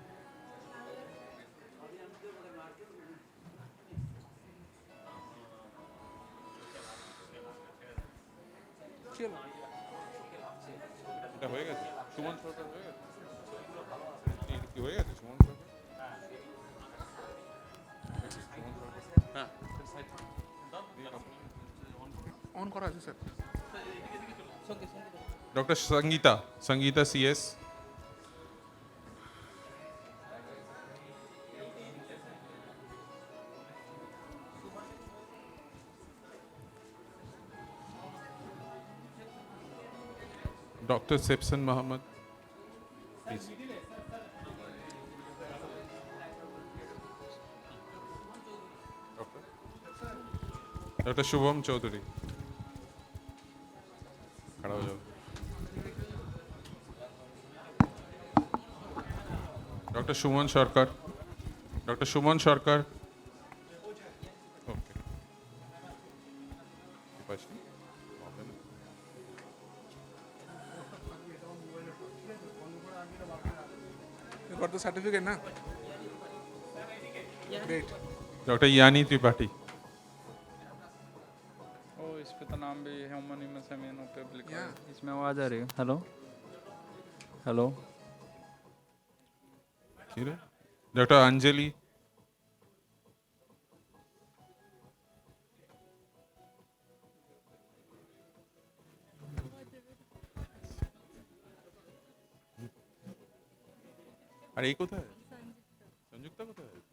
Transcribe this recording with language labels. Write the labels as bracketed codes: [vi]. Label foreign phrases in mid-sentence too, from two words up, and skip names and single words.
[bn] এটা হয়ে গেছে সুমন সরকার হয়ে গেছে কি হয়ে গেছে সুমন সরকার হ্যাঁ অন করা আছে স্যার ডক্টর সঙ্গীতা সিএস Dr. [en] Sepson Mohammed, please. Dr. Shubham Chaudhary. [hi] खड़ा हो जाओ. [en] Dr. Shuman Sharkar. Dr. Shuman Sharkar. Okay. You got the certificate, na? Great. Dr. Yani Tripathi. [hi] ओ इस पे तो नाम भी होमोनिमस है मेनू पे लिखा है इसमें आवाज आ रही है हेलो हेलो [en] Dr. Anjali. [bn] আর এই কোথায় সংযুক্তা কোথায়